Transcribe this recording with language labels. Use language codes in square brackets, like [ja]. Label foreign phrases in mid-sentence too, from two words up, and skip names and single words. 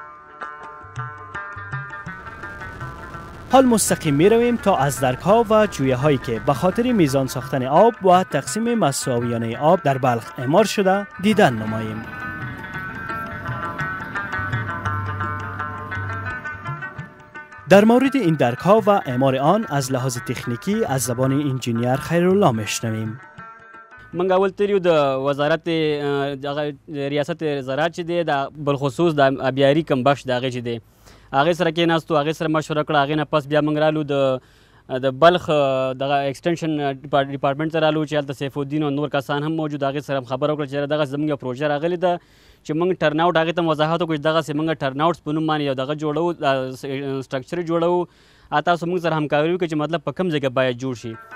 [fa] حال مستقیم می رویم تا از درک ها و جویه هایی که به خاطر میزان ساختن آب و تقسیم مساویانه آب در بلخ اعمار شده دیدن نماییم. در مورد این درک ها و اعمار آن از لحاظ تکنیکی از زبان انجینیر خیرالله میشنویم. [ps] منګ اول تریو د وزارت ریاست زراعت چې دی د بالخصوص د ابیاري کم بخش دغه چې دی هغه سره کېناستو هغه سره مشوره کړه هغه نه پس بیا موږ رالو د بلخ دغه [en] extension department [ps] ته رالو چې هلته سیف الدین او نور کسان هم موجود هغه سره خبره وکړه چې دغه زموږ پروژه راغلی ده چې موږ [en] turn out [ps] هغه ته وضاحت وکړو چې دغه موږ [en] turn outs [ps] په نوم باندې یو دغه جوړو سټرکچر جوړو تاسو موږ سره همکاري وکړو چې مطلب په کوم ځای کې باید جوړ شي.